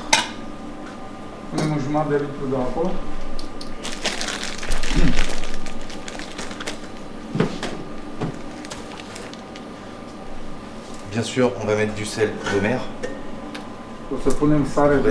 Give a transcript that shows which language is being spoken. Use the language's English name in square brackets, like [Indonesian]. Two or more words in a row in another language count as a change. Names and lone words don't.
[Romanian] Punem un jumătate de litru de apă. [French] Bien sûr, on va mettre du sel de mer. [Romanian] O să punem sare de